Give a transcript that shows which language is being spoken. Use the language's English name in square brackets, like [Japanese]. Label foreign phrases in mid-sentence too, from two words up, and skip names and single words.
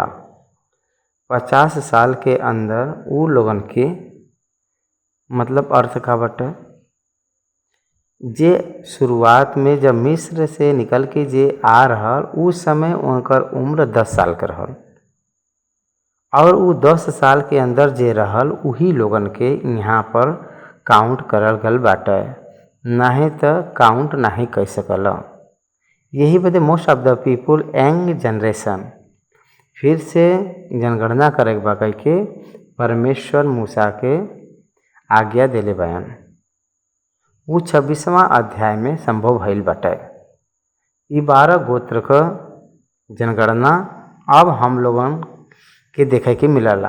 [Bhojpuri] 50 साल के अंदर उ लोगन के मतलब अर्थ का बाटे जे शुरुआत में जब मिस्र से निकल के जे आ रहल उस समय उनकर उम्र 10 साल के रहल और उ 10 साल के अंदर जे रहल उही लोगन के यहाँ पर काउंट करल गल बाटे, नहीं तो काउंट नहीं कर सकल। यही बदे [English] most of the people young generation [Bhojpuri] फिर से जनगणना करे के बा कह के परमेश्वर मूसा के आज्ञा देले बयान। वो 26वां अध्याय में संभव भइल बाटे। ये 12 गोत्र का जनगणना अब हम लोगन के देखे के मिलला।